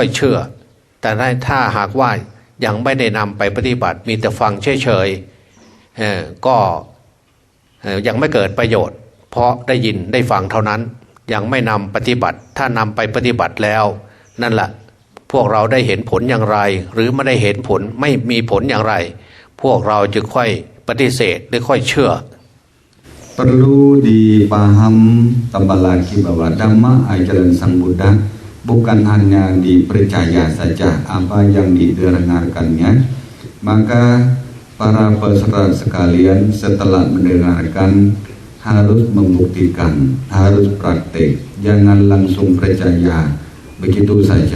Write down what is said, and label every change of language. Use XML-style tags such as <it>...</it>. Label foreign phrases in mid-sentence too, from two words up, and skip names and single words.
<th>เชื่อแต่ถ้าหากว่ายังไม่ได้นำไปปฏิบัติมีแต่ฟังเฉยๆก็ยังไม่เกิดประโยชน์เพราะได้ยินได้ฟังเท่านั้นยังไม่นำปฏิบัติถ้านำไปปฏิบัติแล้วนั่นแหละพวกเราได้เห็นผลอย่างไรหรือไม่ได้เห็นผลไม่มีผลอย่างไรพวกเราจะค่อยปฏิเสธหรือค่อยเชื่อ</th> <id>Perlu dipaham tambah lagi bahwa Dhamma ajaran Sang Buddha bukan hanya dipercaya saja apa yang didengarkannya, maka para peserta sekalian setelah mendengarkan harus membuktikan, harus praktek, jangan langsung percaya begitu saja.</id>